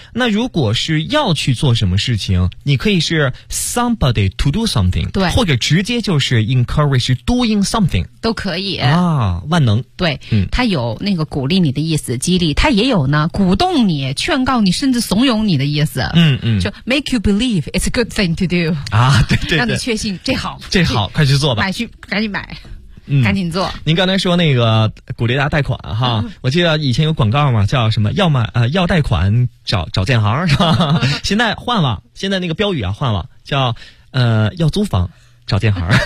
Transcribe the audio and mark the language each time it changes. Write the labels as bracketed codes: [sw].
[zh] 那如果是要去做什么事情，你可以是 [en] somebody to do something， [zh] 对，或者直接就是 [en] encourage doing something， [zh] 都可以啊，万能。对，他、嗯、有那个鼓励你的意思，激励，他也有呢，鼓动你、劝告你，甚至怂恿你的意思。嗯嗯， [en] 就 make you believe it's a good thing to do [zh] 啊，对对对，让你确信这好，这好，快去做吧，买去，赶紧买。嗯、赶紧做。您刚才说那个鼓励大家贷款哈、嗯、我记得以前有广告嘛，叫什么要买要贷款找建行，是吧？现在换了，现在那个标语啊换了，叫要租房找建行。